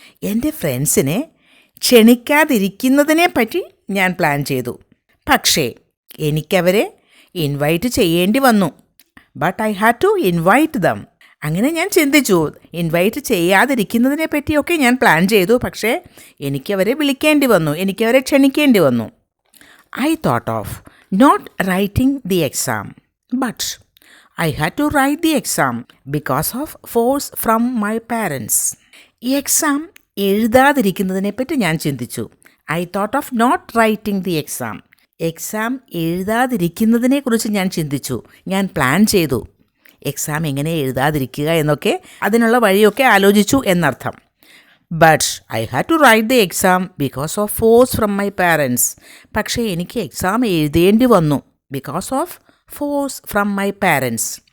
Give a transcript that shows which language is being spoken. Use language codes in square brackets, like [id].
[ml] എൻ്റെ ഫ്രണ്ട്സിനെ ക്ഷണിക്കാതിരിക്കുന്നതിനെ പറ്റി ഞാൻ പ്ലാൻ ചെയ്തു. പക്ഷേ എനിക്കവരെ ഇൻവൈറ്റ് ചെയ്യേണ്ടി വന്നു. [en] But I had to invite them. [ml] അങ്ങനെ ഞാൻ ചിന്തിച്ചു. ഇൻവൈറ്റ് ചെയ്യാതിരിക്കുന്നതിനെ പറ്റിയൊക്കെ ഞാൻ പ്ലാൻ ചെയ്തു. പക്ഷേ എനിക്കവരെ വിളിക്കേണ്ടി വന്നു, എനിക്കവരെ ക്ഷണിക്കേണ്ടി വന്നു. [en] I thought of not writing the exam, but I had to write the exam because of force from my parents. [ml] ഈ എക്സാം എഴുതാതിരിക്കുന്നതിനെപ്പറ്റി ഞാൻ ചിന്തിച്ചു. [en] I thought of not writing the exam. [ml] Exam എഴുതാതിരിക്കുന്നതിനെക്കുറിച്ച് ഞാൻ ചിന്തിച്ചു, ഞാൻ പ്ലാൻ ചെയ്തു. എക്സാം എങ്ങനെ എഴുതാതിരിക്കുക എന്നൊക്കെ, അതിനുള്ള വഴിയൊക്കെ ആലോചിച്ചു എന്നർത്ഥം. [en] But I had to write the exam because of force from my parents. [ml] പക്ഷേ എനിക്ക് എക്സാം എഴുതേണ്ടി വന്നു [en] Because of force from my parents.